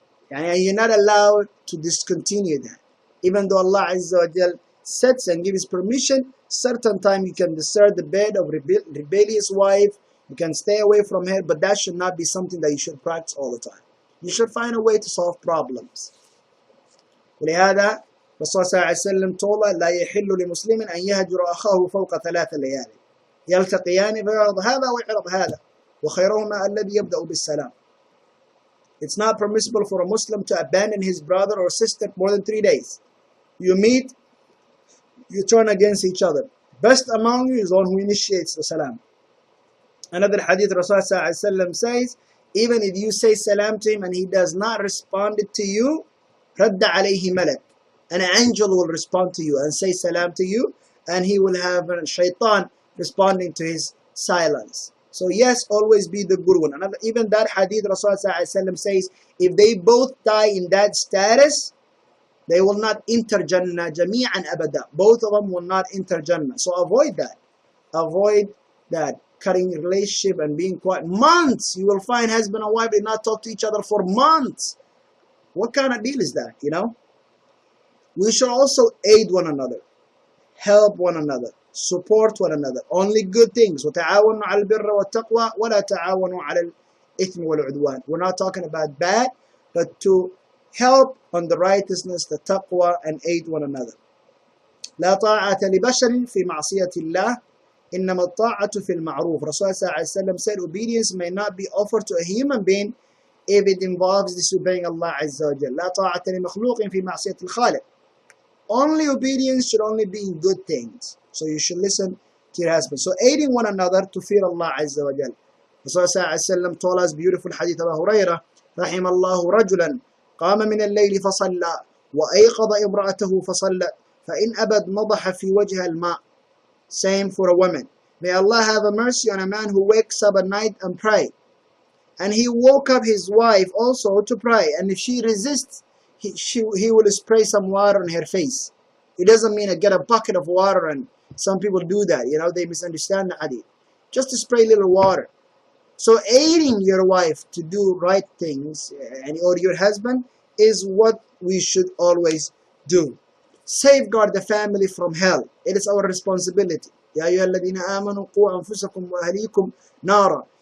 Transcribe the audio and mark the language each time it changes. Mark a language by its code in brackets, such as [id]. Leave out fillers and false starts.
[en] And you're not allowed to discontinue that. Even though Allah Azza wa Jal sets and gives permission, certain time you can desert the bed of rebellious wife, you can stay away from her, but that should not be something that you should practice all the time. You should find a way to solve problems. [ar] ولهذا الرسول صلى الله عليه وسلم [en] told us [ar] لا يحل لمسلم أن يهجر أخاه فوق 3 ليالي يلتقيان فيعرض هذا ويعرض هذا وخيرهما الذي يبدأ بالسلام. [en] It's not permissible for a Muslim to abandon his brother or sister more than 3 days. You meet, you turn against each other. Best among you is the one who initiates the salam. Another hadith, Rasulullah says, even if you say salam to him and he does not respond to you, [ar] رَدَّ عَلَيْهِ مَلَكٌ. [en] An angel will respond to you and say salam to you, and he will have a shaitan responding to his silence. So yes, always be the good one. Another, even that hadith, Rasulullah says, if they both die in that status, they will not enter Jannah [ar] jami'an abada. [en] Both of them will not enter Jannah. So avoid that. Avoid that. Cutting relationship and being quiet. Months, you will find husband and wife did not talk to each other for months. What kind of deal is that, We should also aid one another, help one another, support one another. Only good things. [ar] وَتَعَاوَنُوا عَلَى الْبِرِّ وَالتَّقْوَى وَلَا تَعَاوَنُوا عَلى الْإِثْمِ وَالْعُدْوَانِ. [en] We're not talking about bad. but to help on the righteousness, the taqwa, and aid one another. [ar] لا طاعة لبشر في معصية الله إنما الطاعة في المعروف. [en] Rasulullah said obedience may not be offered to a human being if it involves disobeying Allah Azza wa Jal. [ar] لا طاعة لمخلوق في معصية الخالق. [en] Only obedience should only be in good things. So you should listen to your husband. So aiding one another to fear Allah Azza wa Jal. Rasulullah told us beautiful hadith of Abu Hurairah, [ar] رحم الله رجلا قام من الليل فصلى وأيقظ امرأته فصلت فإن أبد نضح في وجهها الماء. [en] Same for a woman. May Allah have a mercy on a man who wakes up at night and pray. And he woke up his wife also to pray. And if she resists, he will spray some water on her face. It doesn't mean get a bucket of water, and some people do that. You know, they misunderstand the hadith. Just to spray a little water. So aiding your wife to do right things, or your husband, is what we should always do. Safeguard the family from hell. It is our responsibility. [ar] يا أيها الذين آمنوا قوا أنفسكم وأهليكم نارا.